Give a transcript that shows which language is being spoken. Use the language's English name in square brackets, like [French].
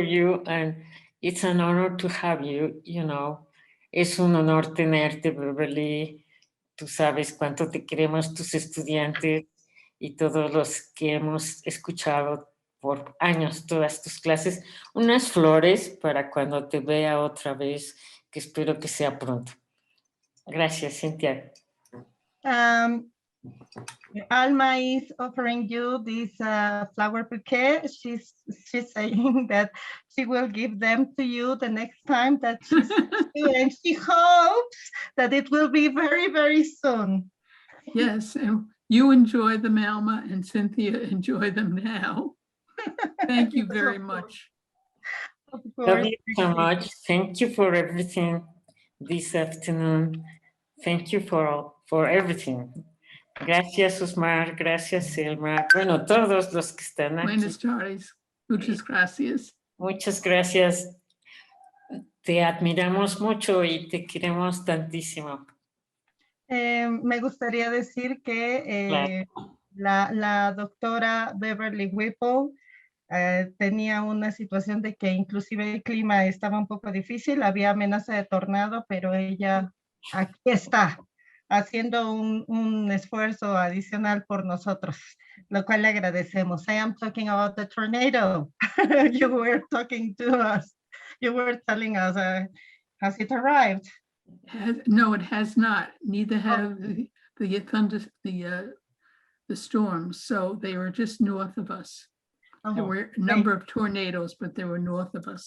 [English] for you, and it's an honor to have you, you know. [Spanish] Es un honor tenerte, Beverly. Tú sabes cuánto te queremos tus estudiantes y todos los que hemos escuchado por años todas tus clases. Unas flores para cuando te vea otra vez, que espero que sea pronto. Gracias, Cynthia. [English] Alma is offering you this flower bouquet. She's saying that she will give them to you the next time that she sees you, and she hopes that it will be very, very soon. Yes, and you enjoy them, Alma, and Cynthia enjoy them now. Thank you very much. Of Love course. you so much. Thank you for everything this afternoon. Thank you for everything. [Spanish] Gracias, Osmar. Gracias, Selma. Bueno, todos los que están aquí. Buenas tardes. Muchas gracias. Muchas gracias. Te admiramos mucho y te queremos tantísimo. Me gustaría decir que la doctora Beverly Whipple tenía una situación de que inclusive el clima estaba un poco difícil, había amenaza de tornado, pero ella aquí está, haciendo un esfuerzo adicional por nosotros, lo cual le agradecemos. [English] I am talking about the tornado. You were talking to us. You were telling us, has it arrived? No, it has not. Neither have the thunder, the storms. So they were just north of us. There were a number of tornadoes, but they were north of us.